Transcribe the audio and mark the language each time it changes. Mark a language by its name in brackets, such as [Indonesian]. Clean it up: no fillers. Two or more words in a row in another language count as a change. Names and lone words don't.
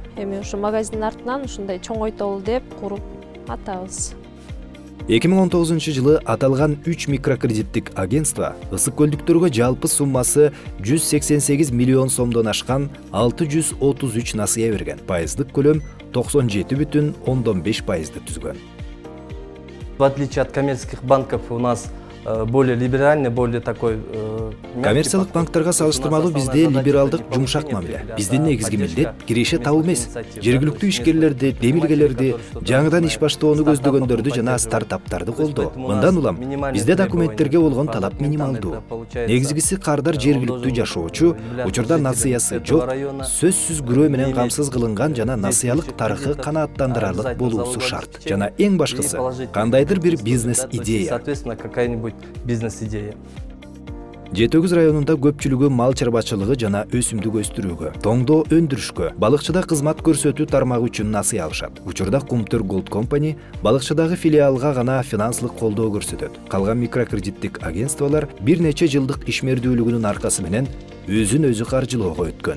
[Kyrgyz] Эми ушу магазиндин артынан ушундай чоңойтолу деп куруп атабыз. 2019 жылы аталган 3 микрокредиттик агентство ысык көлдүктөргө жалпы суммасы 188 миллион сомдон ашкан 633 насыя берген. Пайыздык көлөм 97,5% түзгөн. [Russian] В отличие от коммерческих банков у нас более либеральный, более такой... [Kyrgyz] Коммерциялык банктарга салыштырмалуу бизде либералдык жумшак мамиле. Биздин негизги милдет киреше табуу эмес. Жергиликтүү ишкерлерди, демилгелерди, жаңыдан иш баштоону көздөгөндөрдү жана стартаптарды колдоо. Мындан улам бизде документтерге болгон талап минималдуу. Негизгиси кардар жергиликтүү жашоочу, учурда насыясы жок, сөзсүз күрөө менен камсыз кылынган жана насыялык тарыхы канааттандырарлык болуусу шарт. Жана эң башкысы кандайдыр бир бизнес идея. [Russian] Соответственно, какая-нибудь бизнес-идея. [Kyrgyz] Жетегүз районунда көпчүлүгү мал чарбачылыгы жана өсүмдүк өстүрүүгө, тоңдоо өндүрүшкө, балыкчыда кызмат көрсөтүү тармагы үчүн насыя алышат. Учурда Кумтөр Голд компани балыкчыдагы филиалга гана финансылык колдоо көрсөтөт. Калган микрокредиттик агентстволор бир нече жылдык ишмердүүлүгүнүн аркасы менен өзүн өзү каржылоого өткөн.